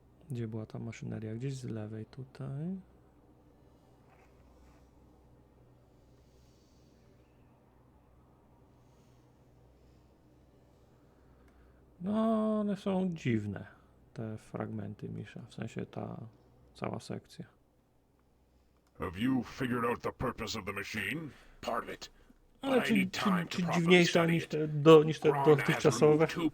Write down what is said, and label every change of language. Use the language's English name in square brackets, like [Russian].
[Polish] Gdzie była ta maszyneria? Gdzieś z lewej tutaj. No, one są dziwne, te fragmenty, Misza. W sensie ta cała sekcja. [English] Have you figured out the purpose of the machine? Part of it. [Polish] Ale czy dziwniejsza niż te dotychczasowe?